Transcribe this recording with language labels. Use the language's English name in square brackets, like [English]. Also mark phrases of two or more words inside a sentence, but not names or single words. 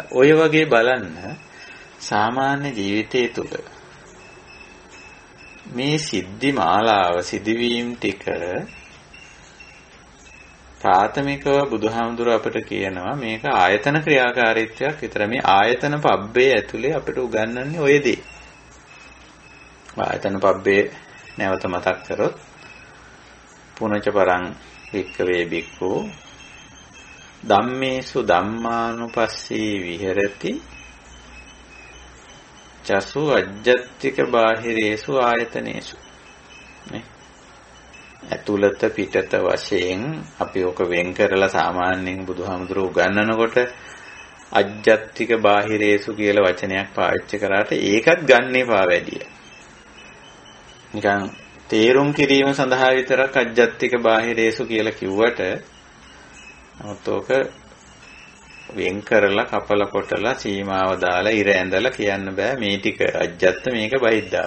[Sinhala] ඔය වගේ බලන්න සාමාන්‍ය ජීවිතයේ තුල මේ සිද්ධි මාලාව සිදුවීම් ටික ප්‍රාථමිකව බුදුහාමුදුර අපට කියනවා මේක ආයතන ක්‍රියාකාරීත්වයක් විතර. මේ ආයතන පබ්බේ ඇතුලේ අපිට උගන්වන්නේ ඔය දේ. ආයතන පබ්බේ නැවත මතක් කරොත් [Pali] පුනච පරං වික්කවේ බික්ඛු ධම්මේසු ධම්මානුපස්සී විහෙරති චසු අජ්ජත්තික බාහිරේසු ආයතනේසු. [Sinhala] නේ ඇතුළත පිටත වශයෙන් අපි ඔක වෙන් කරලා සාමාන්‍යයෙන් බුදුහාමුදුරුවෝ උගන්වනකොට [Pali] අජ්ජත්තික බාහිරේසු [Sinhala] කියලා වචනයක් පාවිච්චි කරාට ඒකත් ගන්න එපා වැඩිය. නිකන් තේරුම් කිරීම සඳහා විතරක් [Pali] අජ්ජත්තික බාහිරේසු [Sinhala] කියලා කිව්වට නමුත් ඔක වෙන් කරලා කපල කොටලා සීමාව දාලා ඉර ඇඳලා කියන්න බෑ මේ ටික අජ්ජත්ත මේක බහිද්ධාව.